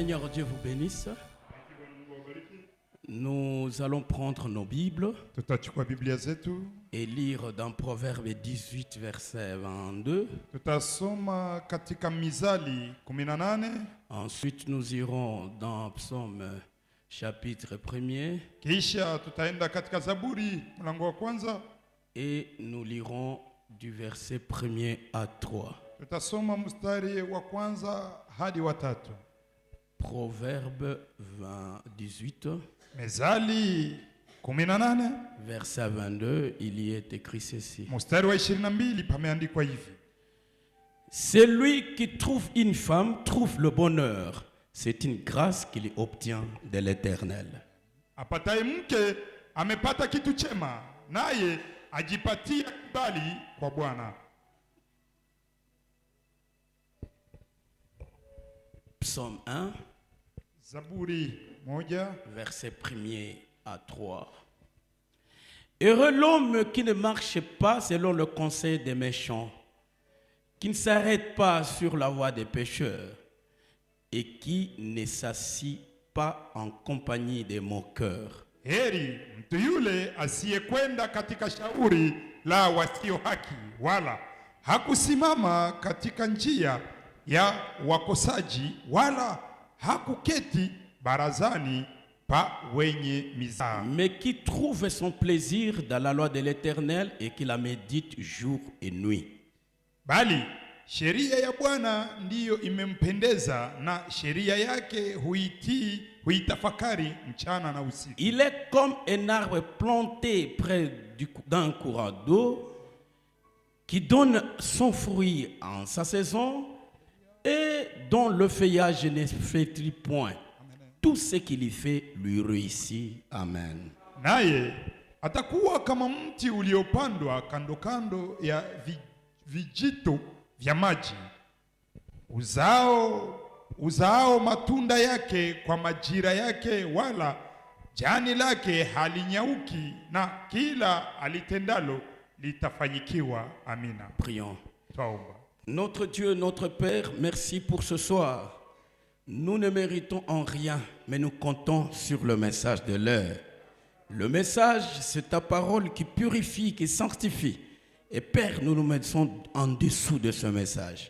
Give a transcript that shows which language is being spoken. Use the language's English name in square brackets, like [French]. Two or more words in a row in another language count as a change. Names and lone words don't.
[French] Dieu vous bénisse. Nous allons prendre nos Bibles [Swahili] Tutachukua Biblia zetu, [French] et lire dans Proverbe 18, verset 22. [Swahili] tutasoma katika Mizali 18, [French] Ensuite, nous irons dans Psaume chapitre 1er [Swahili] kisha tutaenda katika Zaburi mlango wa kwanza, [French] et nous lirons du verset 1er à 3. [Swahili] tutasoma mstari wa kwanza hadi wa tatu. [French] Proverbe 18, [Swahili] Mizali 18, [French] verset 22, il y est écrit ceci. [Swahili] mstari wa 22 pameandikwa hivi: [French] Celui qui trouve une femme trouve le bonheur. C'est une grâce qu'il obtient de l'Éternel. [Swahili] apataye mke amepata kitu chema, naye ajipatia kibali kwa Bwana. [French] Psaume 1, [Swahili] Zaburi 1, [French] verset 1er à 3. Heureux l'homme qui ne marche pas selon le conseil des méchants, qui ne s'arrête pas sur la voie des pécheurs et qui ne s'assit pas en compagnie des moqueurs. [Swahili] heri mtu yule asiyekwenda katika shauri la wasio haki, wala hakusimama katika njia ya wakosaji, wala hakuketi barazani pa wenye mizaha, [French] Mais qui trouve son plaisir dans la loi de l'Éternel et qui la médite jour et nuit. [Swahili] bali sheria ya Bwana ndiyo imempendeza, na sheria yake huitafakari mchana na usiku. [French] Il est comme un arbre planté près d'un courant d'eau qui donne son fruit en sa saison et dont le feuillage ne flétrit point. Tout ce qu'il y fait lui réussit. Amen. [Swahili] Naye atakuwa kama mti uliopandwa kando kando ya vijito vya maji, uzao matunda yake kwa majira yake, wala jani lake halinyauki, na kila alitendalo litafanyikiwa. Amina. [French] Prions. [Swahili] Twaomba. [French] Notre Dieu, notre Père, merci pour ce soir. Nous ne méritons en rien, mais nous comptons sur le message de l'heure. Le message, c'est ta parole qui purifie, qui sanctifie. Et Père, nous nous mettons en dessous de ce message.